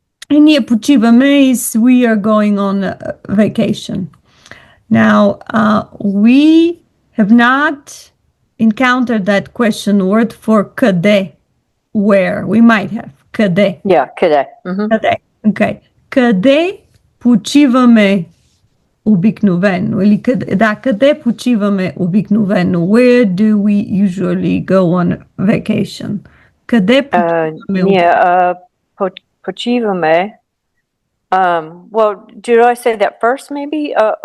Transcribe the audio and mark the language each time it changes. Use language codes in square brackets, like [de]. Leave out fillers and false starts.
[bg] И ние почиваме [en] is we are going on a vacation. Now, we have not encountered that question word for къде, where. We might have. Къде. Yeah, Kide. Hmm. [bg] Къде. Okay. Къде почиваме обикновено? Или къде почиваме обикновено? [en] Where do we usually go on vacation? [bg] Къде почиваме Ние обикновено? почиваме. [en] Well, did I say that first, maybe?